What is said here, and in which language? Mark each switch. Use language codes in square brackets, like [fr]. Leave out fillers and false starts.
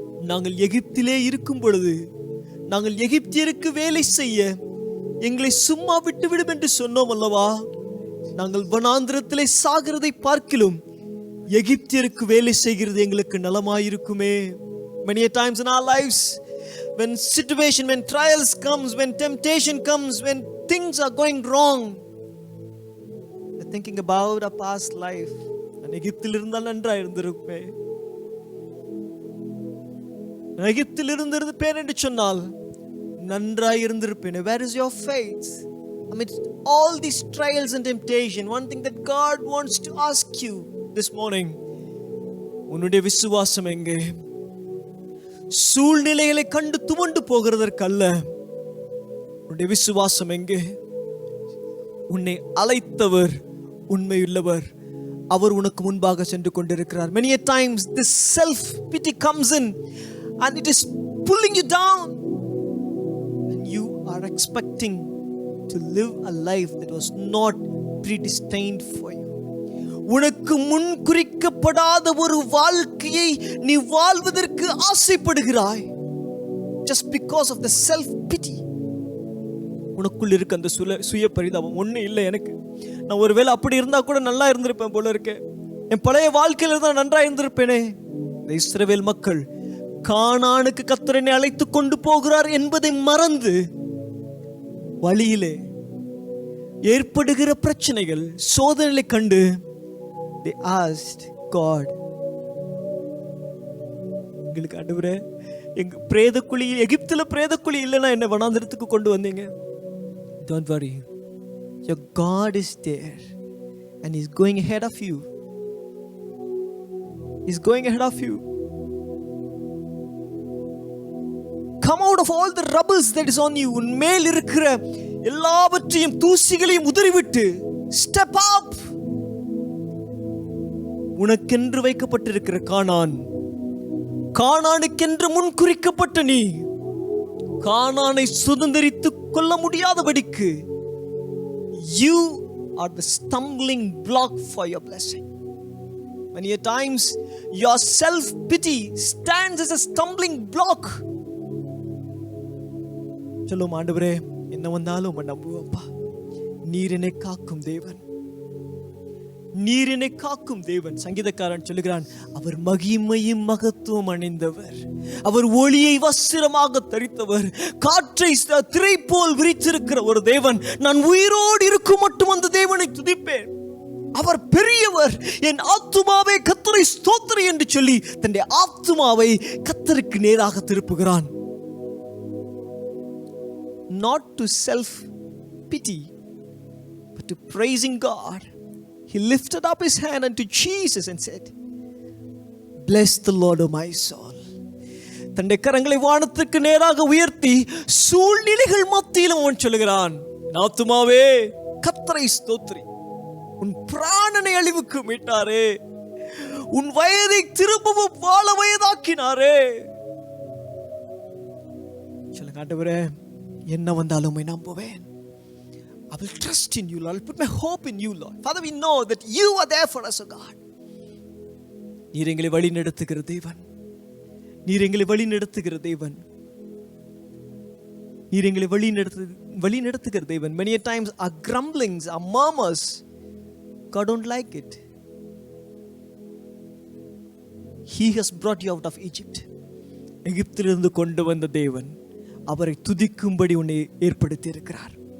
[ta] நாங்கள் எகிப்திலே இருக்கும் பொழுது நாங்கள் எகிப்தியருக்கு வேலை செய்ய எங்களை சும்மா விட்டுவிடும் என்று சொன்னோம் அல்லவா? நாங்கள் வனாந்திரத்திலே சாகிறதை பார்க்கிலும் எகிப்தியருக்கு வேலை செய்கிறது எங்களுக்கு நலமாயிருக்குமே. [en] Many a times in our lives, when situation, when trials comes, when temptation comes, when things are going wrong, we're thinking about our past life. [ta] நான் எகிப்தில் இருந்தால் நன்றாக இருந்திருப்பேன், எகிப்தில் இருந்திருப்பேன் என்று சொன்னால் நன்றாக இருந்திருப்பேன். [en] Where is your faith? Amidst all these trials and temptation, one thing that God wants to ask you this morning, உன்னுடைய விசுவாசம் எங்கே? [ta] சூழ்நிலைகளை கண்டு துவண்டு போகிறதற்கல்ல, உன்னுடைய விசுவாசம் எங்கே? உன்னை அழைத்தவர் உண்மையுள்ளவர், அவர் உனக்கு முன்பாக சென்று கொண்டிருக்கிறார். [en] Many a times this self pity comes in and it is pulling you down, and you are expecting to live a life that was not predestined for you. [ta] உனக்கு முன் குறிக்கப்படாத ஒரு வாழ்க்கையை நீ வாழ்வதற்கு ஆசைப்படுகிறாய், just because of the self pity. உனக்குள் இருக்க அந்த சுய பரிதாபம். ஒண்ணு இல்லை, எனக்கு நான் ஒருவேளை அப்படி இருந்தா கூட நல்லா இருந்திருப்பேன் போல இருக்கு, என் பழைய வாழ்க்கையில தான் நன்றா இருந்திருப்பேனே. இந்த இஸ்ரவேல் மக்கள் கானானுக்கு கர்த்தர் என்னை அழைத்து கொண்டு போகிறார் என்பதை மறந்து வழியிலே ஏற்படுகிற பிரச்சனைகள், சோதனைகளை கண்டு they asked God, எங்களுக்கு ஆண்டவரே, எங்க பிரேத குழி, எகிப்துல பிரேத குழி இல்லைன்னா என்ன வனாந்திரத்துக்கு கொண்டு வந்தீங்க? [en] Don't worry, your God is there and He's going ahead of you. He's going ahead of you. Come out of all the rubbles that is on you. [ta] உன் மேல் இருக்கிற எல்லாவற்றையும் தூசிகளையும் உதறிவிட்டு step up. உனக்கென்று வைக்கப்பட்டிருக்கிற கானானுக்கென்று முன் குறிக்கப்பட்ட நீ கானானை சுதந்தரித்துக் கொள்ள முடியாதபடிக்கு you are the stumbling block for your blessing. [en] Many a times your self pity stands as a stumbling block. [ta] சொல்லும், ஆண்டவரே, என்ன வந்தாலும் நம்புவப்பா, நீர் என்னை காக்கும் தேவன், நீர் என்னை காக்கும் தேவன். சங்கீதக்காரன் சொல்லுகிறான், அவர் மகிமையும் மகத்துவம் அணிந்தவர், அவர் ஒளியை வஸ்திரமாக தரித்தவர், காற்றை திரை போல் விரித்திருக்கிற ஒரு தேவன். நான் உயிரோடு இருக்கும் மட்டும் அந்த தேவனை துதிப்பேன். அவர் பெரியவர், என் ஆத்துமாவே கர்த்தரை ஸ்தோத்திரி என்று சொல்லி தன்னுடைய ஆத்துமாவை கர்த்தருக்கு நேராக திருப்புகிறான். [en] not to self pity but to praising God, he lifted up his hand unto Jesus and said, bless the Lord, O my soul. [ta] தன்னுடைய கரங்களை வானத்துக்கு நேராக உயர்த்தி சூழ்நிலைகள் மத்தியிலும் அவன் சொல்லுகிறான், ஆத்துமாவே கர்த்தரை ஸ்தோத்திரி, உன் பிராணனை அழிவுக்கு மீட்டாரே, உன் வயதை திரும்பவும் வாழ வயதாக்கினாரே. சொல்லுங்க, ஆண்டவரே என்ன வந்தாலும் உம்மை நம்புவேன். [en] I will trust in you, Lord. I will put my hope in you, Lord. Father, we know that you are there for us, O God. [ta] நீர் எங்களை வழி நடத்துகிற தேவன், நீர் எங்களை வழி நடத்துகிற தேவன், நீர் எங்களை வழி நடத்துகிற தேவன். [en] Many a times our grumblings, our murmurs, God don't like it. He has brought you out of Egypt. [ta] எகிப்திலிருந்து கொண்டு வந்த தேவன் அவரை துதிக்கும்படி உன்னை ஏற்படுத்தி இருக்கிறார்.